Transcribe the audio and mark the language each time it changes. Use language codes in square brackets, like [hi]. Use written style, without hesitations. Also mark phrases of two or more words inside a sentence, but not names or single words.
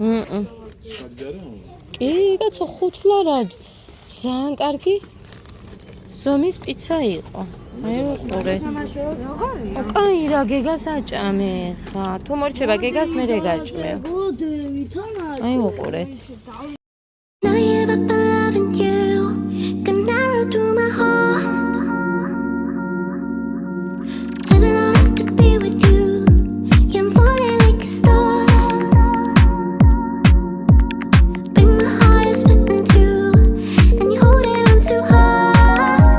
[ka] კი, კაცო ხუთლარად. ძალიან კარგი ზომის პიცა იყო. აი უყურე. აი რა გეგას აჭამე ხა. თუ მორჩება გეგას მე გაჭმევ. აი უყურეთ. [en] Never give up on loving you. Gun arrow through my heart. Heaven on earth to be with you. Yeah, I'm falling like a star. But my heart is split in two, and you hold it on too hard.